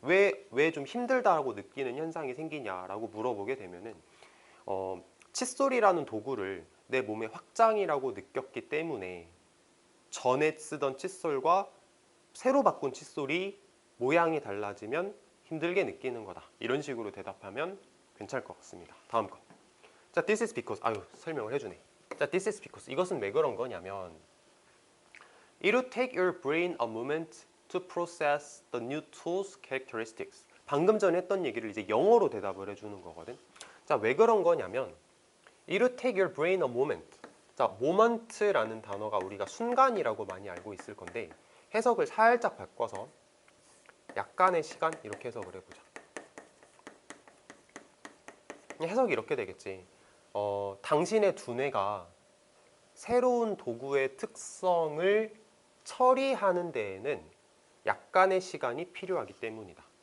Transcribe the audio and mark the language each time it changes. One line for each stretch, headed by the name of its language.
Korean: 왜 좀 힘들다고 느끼는 현상이 생기냐라고 물어보게 되면은 칫솔이라는 도구를 내 몸의 확장이라고 느꼈기 때문에 전에 쓰던 칫솔과 새로 바꾼 칫솔이 모양이 달라지면 힘들게 느끼는 거다. 이런 식으로 대답하면 괜찮을 것 같습니다. 다음 거. 자,
English: this is because.
Korean: 설명을 해주네. 자, this is because. 이것은 왜 그런 거냐면
English: it will take your brain a moment to process the new tool's characteristics.
Korean: 방금 전에 했던 얘기를 이제 영어로 대답을 해주는 거거든. 자, 왜 그런 거냐면
English: it will take your brain a moment.
Korean: 자, moment라는 단어가 우리가 순간이라고 많이 알고 있을 건데 해석을 살짝 바꿔서 약간의 시간 이렇게 해석을 해보자. 해석이 이렇게 되겠지. 당신의 두뇌가 새로운 도구의 특성을 처리하는 데에는 약간의 시간이 필요하기 때문이다.